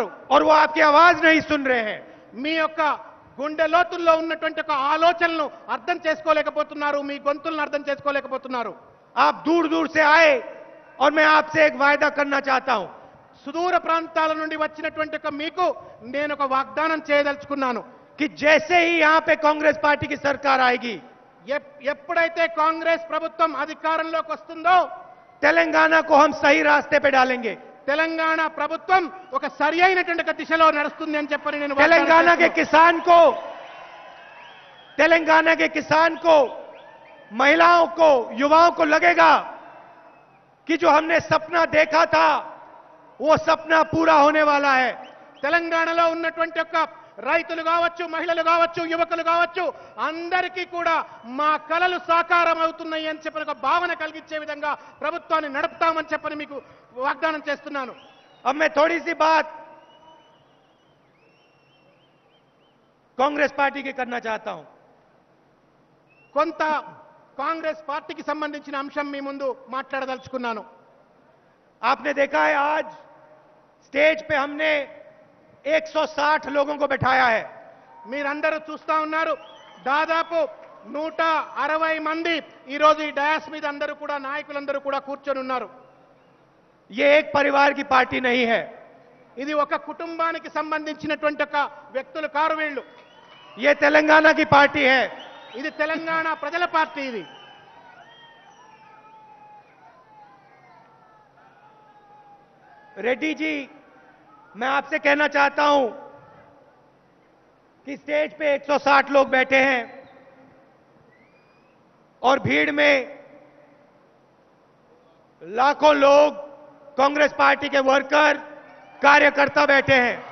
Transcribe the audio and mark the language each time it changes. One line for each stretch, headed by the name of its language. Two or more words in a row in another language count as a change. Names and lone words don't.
Hindi: और वो आपकी आवाज नहीं सुन रहे हैं.
Telugu: మీ యొక్క గుండె లోతుల్లో ఉన్నటువంటి ఒక ఆలోచనలను అర్థం చేసుకోలేకపోతున్నారు. మీ గొంతులను అర్థం చేసుకోలేకపోతున్నారు.
Hindi: आप दूर दूर से आए और मैं आपसे एक वायदा करना चाहता हूं.
Telugu: సుదూర ప్రాంతాల నుండి వచ్చినటువంటి ఒక మీకు నేను ఒక వాగ్దానం చేయదలుచుకున్నాను
Hindi: कि जैसे ही यहां पे कांग्रेस पार्टी की सरकार आएगी,
Telugu: ఎప్పుడైతే కాంగ్రెస్ ప్రభుత్వం అధికారంలోకి వస్తుందో
Hindi: तेलंगाना को हम सही रास्ते पे डालेंगे.
Telugu: తెలంగాణ ప్రభుత్వం ఒక సరి అయినటువంటి ఒక దిశలో నడుస్తుంది అని చెప్పని నేను
Hindi: तेलंगाना के किसान को, महिलाओं को, युवाओं को लगेगा कि जो हमने सपना देखा था वो सपना पूरा होने वाला है.
Telugu: తెలంగాణలో ఉన్నటువంటి ఒక రైతులు కావచ్చు, మహిళలు కావచ్చు, యువకులు కావచ్చు, అందరికీ కూడా మా కలలు సాకారం అవుతున్నాయి అని చెప్పని ఒక భావన కలిగించే విధంగా ప్రభుత్వాన్ని నడుపుతామని చెప్పని మీకు వాగ్దానం చేస్తున్నాను.
Hindi: अब मैं थोड़ी सी बात कांग्रेस पार्टी की करना चाहता हूं.
Telugu: కొంత కాంగ్రెస్ పార్టీకి సంబంధించిన అంశం మీ ముందు మాట్లాడదలుచుకున్నాను.
Hindi: आपने देखा है आज स्टेज पे हमने 160 लोगों को बैठाया है.
Telugu: మీరందరూ చూస్తా ఉన్నారు, దాదాపు 160 మంది ఈ రోజు ఈ డయాస్ మీద అందరూ కూడా నాయకులందరూ కూడా కూర్చొని ఉన్నారు.
Hindi: ये एक परिवार की पार्टी नहीं है.
Telugu: ఇది ఒక కుటుంబానికి సంబంధించినటువంటి ఒక వ్యక్తులు కారు వీళ్ళు.
Hindi: ये तेलंगाना की पार्टी है.
Telugu: ఇది తెలంగాణ ప్రజల పార్టీ. ఇది
Hindi: रेड्डी जी, मैं आपसे कहना चाहता हूं कि स्टेज पे 160 लोग बैठे हैं और भीड़ में लाखों लोग कांग्रेस पार्टी के वर्कर, कार्यकर्ता बैठे हैं.